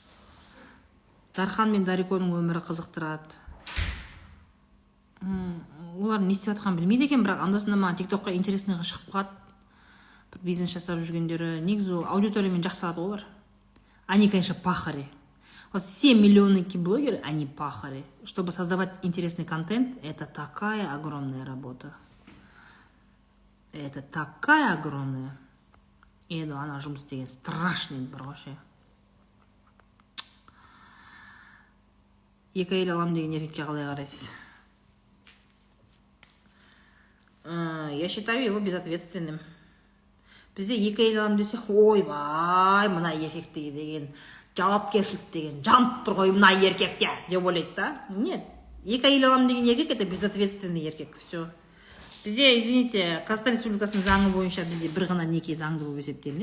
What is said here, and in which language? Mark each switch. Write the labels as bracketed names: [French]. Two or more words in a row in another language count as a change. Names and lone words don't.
[Kazakh] Дархан мен Дариконың өмірі қызықтырады. олар не істеп жатқанын білмейді екен, бірақ анда-санда маған тиктокқа интересныйға шығып қалады. Бір бизнес жасап жүргендері. Негізі аудиториямен жақсы алады олар. [Russian] Они, конечно, пахари. Вот все миллионники блогеры, они пахари. Чтобы создавать интересный контент, это такая огромная работа. Это такая огромная. И да, она [Kazakh] жұмыс деген [Russian] страшный бір вообще. [Kazakh] Екі әйел алам деген еркекке қалай қарайсыз? [Russian] Я считаю его безответственным. [Kazakh] Бізде екі әйел алам десе, ойбай, мына еркекті деген жауапкершілік деген жанып тұр ғой мына еркекке деп ойлайды да. Нет, екі әйел алам деген еркек [Russian] это безответственный [Kazakh] еркек. [Russian] Все. [Kazakh] Бізде, извините, Қазақстан Республикасының заңы бойынша бізде бір ғана неке заңды болып есептелінеді.